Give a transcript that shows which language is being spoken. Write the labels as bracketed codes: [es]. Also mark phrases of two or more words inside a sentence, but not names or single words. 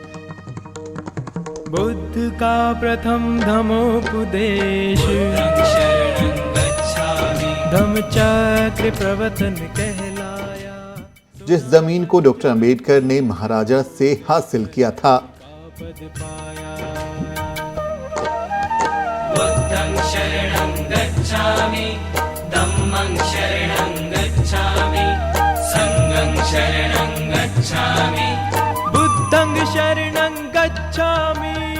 [hi] बुद्ध का प्रथम धम्मोपदेश धम्मचक्र प्रवर्तन कहलाया। जिस जमीन को डॉक्टर अम्बेडकर ने महाराजा से हासिल किया था। पद पाया। [pi] बुद्धं शरणं गच्छामि, धम्मं शरणं गच्छामि, संघं शरणं गच्छामि, बुद्धं शरणं गच्छामि।